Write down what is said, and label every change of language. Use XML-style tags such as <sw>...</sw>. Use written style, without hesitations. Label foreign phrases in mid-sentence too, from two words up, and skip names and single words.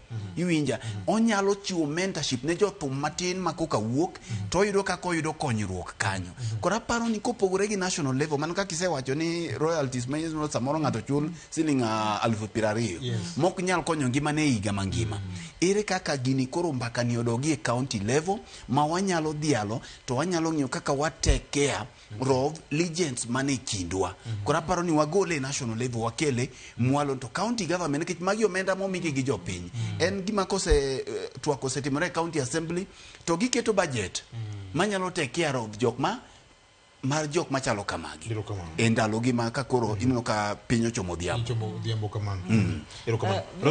<luo>Iwinja onyalo chiwo mentorship ne jothum matin ma koka wuok to yudo kako yudo konyruok kanyo. Kora paro ni kopogore gi</luo> <en>national level</en> <luo>man kaka isewacho ni royalties ma samoro ng'ato chul siling 20,000 mok nyal konyo ngima ne higa mangima. Ere kaka gini koro mbaka ni odogi e</luo> <en>county level</en> <luo>ma wanyalo dhialo to wanyalo ng'iyo kaka wa</luo> <en>take care of</en> <luo>legends mane kindwa. Kora paro ni wagole e</luo> <en>national level</en> <luo>wakele mwalo to</luo> <en>county government</en> <luo>nikech magi omenda momigi gi jopiny. En gima kose twako setimore</luo> <en>county assembly</en> <luo>to giketo budget manyalo</luo> <en>take care of</en> <luo>mar jok machalo kamagi e ndalo gi ma ka koro ineno ka piny ochomo dhiambo. Kamano.</luo>